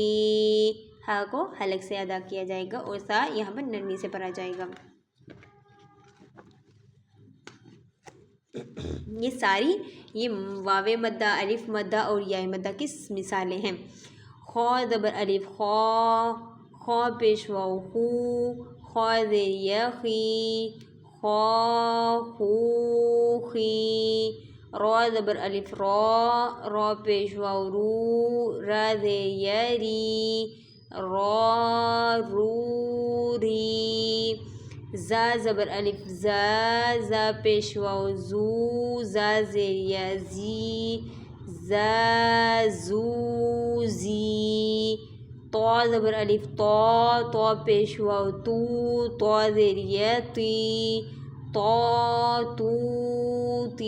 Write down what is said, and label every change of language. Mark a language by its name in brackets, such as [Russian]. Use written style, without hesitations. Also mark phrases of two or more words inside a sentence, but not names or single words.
[Urdu] ہا کو حلق سے ادا کیا جائے گا اور سا یہاں پر نرمی سے پڑھا جائے گا۔ یہ ساری واو مدہ، الف مدہ اور یا مدہ کی مثالیں ہیں۔ خا زبر الف خا، خا پیش واو خو، خا زیر یا خی، خا خو خی۔ را زبر الف را، را پیش واو رو، را زیر یا ری، را رو ری۔ زا زبر الف زا، زا پیش واو زو، زا زیر یا زی، زا زو زی۔ طا زبر الف طا، طا پیش واو تو، طا زیر یا تی، طا تو تی۔